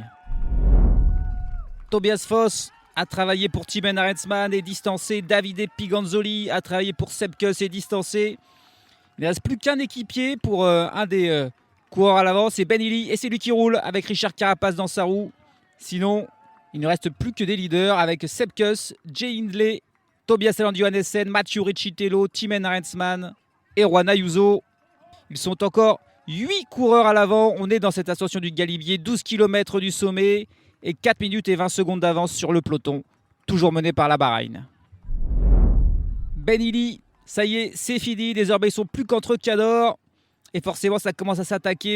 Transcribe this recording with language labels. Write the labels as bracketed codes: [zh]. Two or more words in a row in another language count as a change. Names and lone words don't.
[fr] Tobias Foss a travaillé pour Timen Arensman et distancé. Davide Piganzoli a travaillé pour Sepp Kuss et distancé. Il ne reste plus qu'un équipier pour un des coureurs à l'avant, c'est Benili, et c'est lui qui roule avec Richard Carapaz dans sa roue. Sinon, il ne reste plus que des leaders avec Sepp Kuss, Jay Hindley, Tobias Aland Johannessen, Mathieu Recitello, Timen Arensman et Juan Ayuso. Ils sont encore 8 coureurs à l'avant. On est dans cette ascension du Galibier, 12 km du sommet et 4 minutes et 20 secondes d'avance sur le peloton, toujours mené par la Bahreïn. Benili, ça y est, c'est fini. Désormais, ils sont plus qu'entre Cador. Et forcément, ça commence à s'attaquer.